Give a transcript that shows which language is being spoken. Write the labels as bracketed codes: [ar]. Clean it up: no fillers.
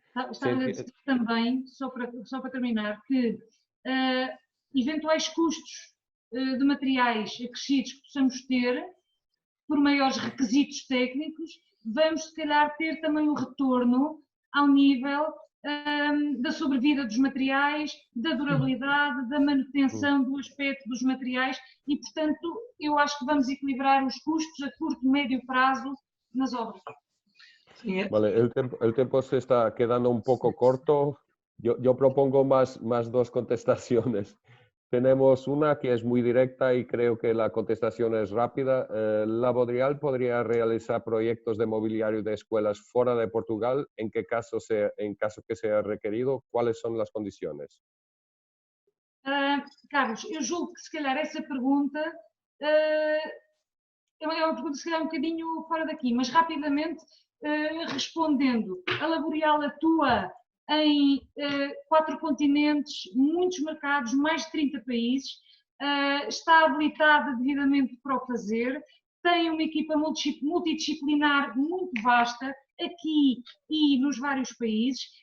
[pt] Estava a dizer também, só para terminar, que eventuais custos de materiais acrescidos que possamos ter, por maiores requisitos técnicos, vamos se calhar ter também um retorno ao nível da sobrevida dos materiais, da durabilidade, da manutenção do aspecto dos materiais e, portanto, eu acho que vamos equilibrar os custos a curto e médio prazo nas obras. [es] Vale, el tiempo se está quedando un poco corto. Yo propongo más 2 contestaciones. tenemos una que es muy directa y creo que la contestación es rápida. ¿Laborial podría realizar proyectos de mobiliario de escuelas fuera de Portugal? ¿En qué caso, en caso que sea requerido? ¿Cuáles son las condiciones? [pt] Carlos, eu julgo que se calhar essa pergunta é uma pergunta se calhar um bocadinho fora daqui, mas rapidamente respondendo, a Laborial atua em 4 continentes, muitos mercados, mais de 30 países, está habilitada devidamente para o fazer, tem uma equipa multidisciplinar muito vasta aqui e nos vários países.